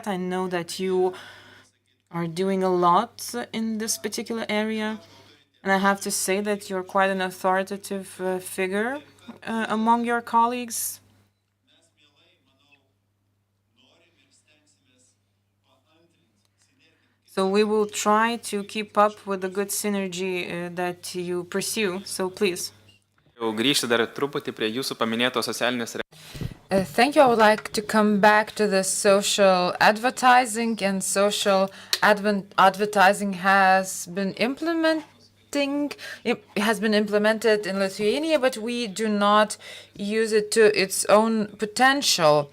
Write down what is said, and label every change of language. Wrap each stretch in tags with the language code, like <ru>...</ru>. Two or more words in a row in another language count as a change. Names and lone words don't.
<en>I know that you are doing a lot in this particular area, and I have to say that you're quite an authoritative figure among your colleagues. So we will try to keep up with the good synergy that you pursue. So please.</en> <lt>Grįžti dar truputį prie jūsų paminėtos socialinės.</lt> <en>Thank you. I would like to come back to the social advertising, and social advertising has been implemented in Lithuania, but we do not use it to its own potential.</en>